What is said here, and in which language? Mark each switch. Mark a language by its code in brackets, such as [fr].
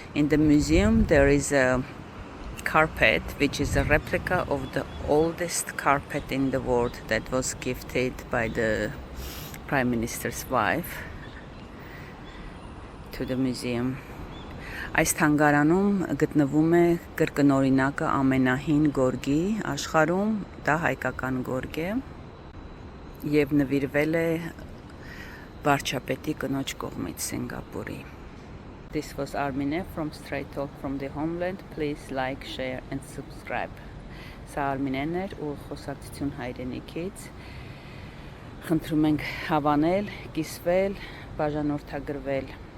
[en] In the museum there is a carpet which is a replica of the oldest carpet in the world that was gifted by the Prime Minister's wife to the museum. [hy] Այս թանգարանում գտնվում է կրկնօրինակը ամենահին գորգի աշխարհում, դա հայկական գորգ է եւ նվիրվել է վարչապետի կնոջ կողմից Սինգապուրի. [en] This was Armine from Straight Talk from the Homeland. Please like, share and subscribe. [hy] Սա Arminen էր ու խոսակցություն հայրենիքից։ Խնդրում ենք հավանել, կիսվել, բաժանորդագրվել